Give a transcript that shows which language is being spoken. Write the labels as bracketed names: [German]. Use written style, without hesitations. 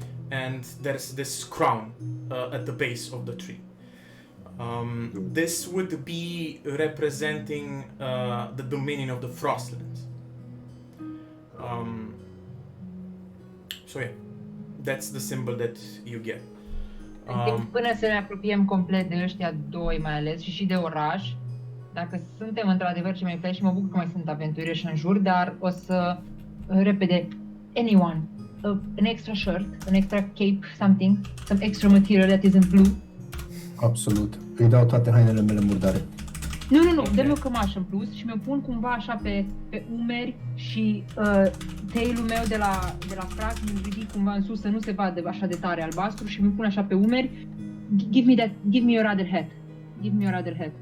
[English] And there's this crown at the base of the tree. This would be representing the dominion of the Frostlands. So yeah, that's the symbol that you get. [Romanian] Până să ne apropiem complet de ăștia doi mai ales și de oraș, dacă suntem într-adevăr cei mai flash, mă bucur că mai sunt aventurieri în jur, dar o să repede. [English] Anyone, an extra shirt, an extra cape, something, some extra material that isn't blue. [Romanian] Absolut. Îi dau toate hainele mele murdare. Nu, dă-mi o cămașă în plus și mi-o pun cumva așa pe umeri și tail-ul meu de la frac mi-l ridic cumva în sus să nu se vadă așa de tare albastru și mi-l pun așa pe umeri. [English] Give me your other hat. Give me your other hat.